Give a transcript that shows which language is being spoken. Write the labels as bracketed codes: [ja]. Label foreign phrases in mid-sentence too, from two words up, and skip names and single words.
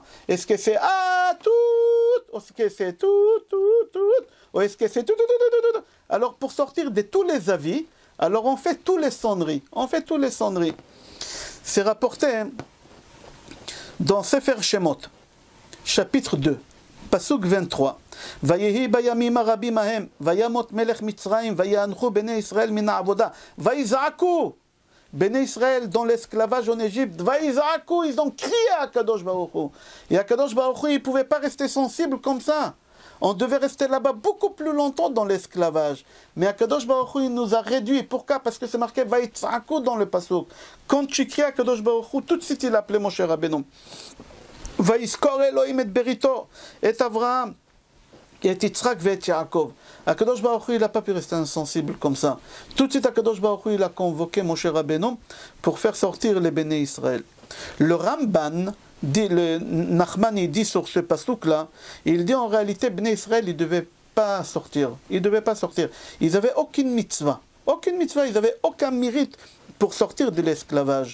[fr] Est-ce que c'est tout? Est-ce que c'est tout? Ou est-ce que c'est tout? Alors pour sortir de tous les avis, alors on fait tous les sonneries. C'est rapporté dans Sefer Shemot, chapitre 2, pasuk 23. [he] ויהי בימים הרבים ההם וימת מלך מצרים ויאנחו בני ישראל מן העבודה ויזעקו. [fr] Bnei Israël dans l'esclavage en Égypte, vayizaku, ils ont crié à Kadosh Baruch Hu. Et à Kadosh Baruch Hu, il ne pouvait pas rester sensible comme ça. On devait rester là-bas beaucoup plus longtemps dans l'esclavage. Mais Akadosh Baruch Hu, il nous a réduits. Pourquoi? Parce que c'est marqué Vaïtzaku dans le pasuk. Quand tu cries à Akadosh Baruch Hu, tout de suite il appelait Moshe Rabbeinu. [he] ויזכר אלהים את בריתו את אברהם את יצחק ואת יעקב. [fr] Akadosh Baruch Hu, il n'a pas pu rester insensible comme ça. Tout de suite, Akadosh Baruch Hu, il a convoqué Moshe Rabbeinu pour faire sortir les béné Israël. Le Ramban, le Nachman, il dit sur ce pasuk-là, il dit en réalité, Bnei Israël, ils ne devaient pas sortir. Ils n'avaient aucune mitzvah. Ils n'avaient aucun mérite pour sortir de l'esclavage.